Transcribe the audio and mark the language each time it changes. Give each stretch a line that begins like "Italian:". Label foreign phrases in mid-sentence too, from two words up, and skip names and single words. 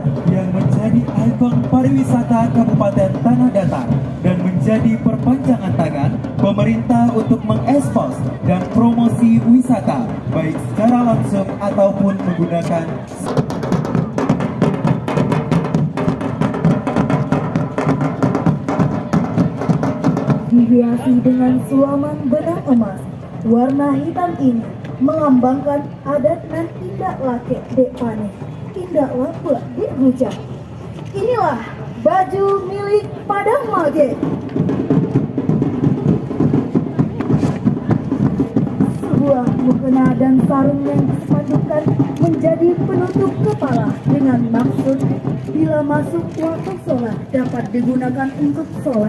Indonesian: yang menjadi ikon pariwisata Kabupaten Tanah Datar dan menjadi perpanjangan tangan pemerintah untuk mengekspos dan promosi wisata baik secara langsung ataupun menggunakan dihiasi dengan sulaman benang emas. Warna hitam ini melambangkan adat dan
Minangkabau: tindak lake dek paneh, tindak lapuk dek hujan.
Indonesian: Inilah baju milik Padang Mage. Sebuah mukena dan sarung yang disepadukan menjadi penutup kepala dengan maksud bila masuk waktu sholat dapat digunakan untuk sholat.